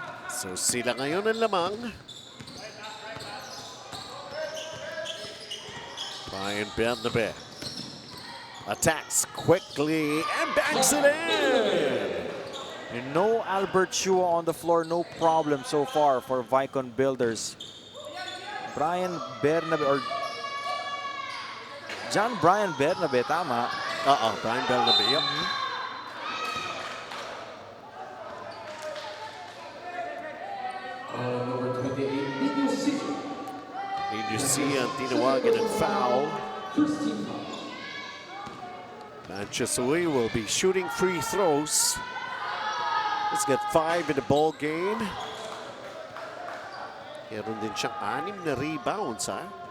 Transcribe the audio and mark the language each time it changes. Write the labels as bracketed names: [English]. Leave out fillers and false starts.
[Filipino] So sila ngayon ang lamang. [English] Brian Bernabe attacks quickly and banks it in. No Albert Chua on the floor, no problem so far for VAIKON Builders. Brian Bernabe or John Brian Bernabe, tama. Brian Bernabe, yep. Number 28, Mitsubishi. [Filipino] Ninusia ang tinawagan ng foul. [English] Manchus Uy will be shooting free throws. He's got 5 in the ball game. [Filipino] Meron din siyang 6 na rebounds, ha?